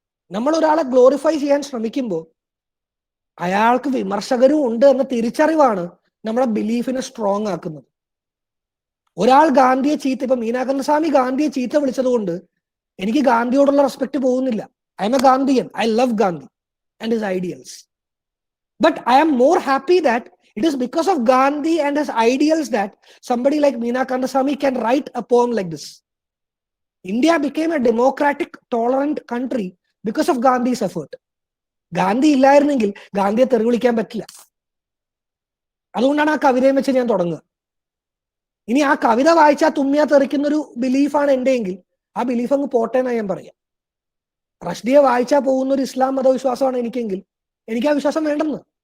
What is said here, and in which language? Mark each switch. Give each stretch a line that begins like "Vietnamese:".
Malayalam: നമ്മൾ ഒരാളെ ഗ്ലോറിഫൈ ചെയ്യാൻ ശ്രമിക്കുമ്പോൾ അയാൾക്ക് വിമർശകരും ഉണ്ട് എന്ന തിരിച്ചറിവാണ് നമ്മുടെ ബിലീഫിനെ സ്ട്രോങ് ആക്കുന്നത്. ഒരാൾ ഗാന്ധിയെ ഇപ്പൊ മീനാകണ്ഠസ്വാമി ഗാന്ധിയെ ചീത്ത വിളിച്ചത് കൊണ്ട് എനിക്ക് ഗാന്ധിയോടുള്ള റെസ്പെക്ട് പോകുന്നില്ല.
English: I am a Gandhian. I love Gandhi and his ideals. But I am more happy that it is because of Gandhi and his ideals that somebody like Meena Kandasamy can write a poem like this. India became a democratic, tolerant country because of Gandhi's effort.
Malayalam: Gandhi ഇല്ലായിരുന്നെങ്കിൽ ഗാന്ധിയെ തെറി വിളിക്കാൻ പറ്റില്ല. അതുകൊണ്ടാണ് ആ കവിതയെ വെച്ച് ഞാൻ തുടങ്ങുക. ഇനി ആ കവിത വായിച്ചാൽ തുമ്മിയാ തെറിക്കുന്നൊരു ബിലീഫാണ് എൻ്റെ എങ്കിൽ ആ ബിലീഫ് അങ്ങ് പോട്ടെ എന്നാ ഞാൻ പറയാം. റഷ്ദിയെ വായിച്ചാൽ പോകുന്ന ഒരു ഇസ്ലാം മതവിശ്വാസമാണ് എനിക്കെങ്കിൽ എനിക്ക് ആ വിശ്വാസം വേണ്ടെന്ന്.